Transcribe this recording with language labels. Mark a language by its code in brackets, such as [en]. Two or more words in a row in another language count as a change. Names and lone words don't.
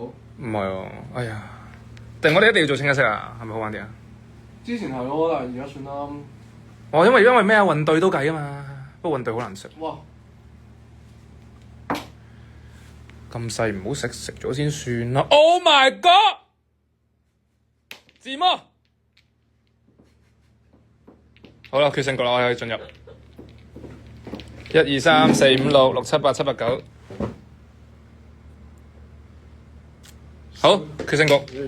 [yue] 唔係喎，哎呀，定我哋一定要做清一色啊？係咪好玩啲啊？之前係咯，但係而家算啦。哦，因為咩啊？運隊都計啊嘛，不過運隊好難食。哇！咁細唔好食，食咗先算啦。 [en] Oh my god！ [yue] 自摸。好啦，決勝局啦，我哋可以進入。1、2、3、4、5、6、6、7、8、7、8、9。好，決勝局。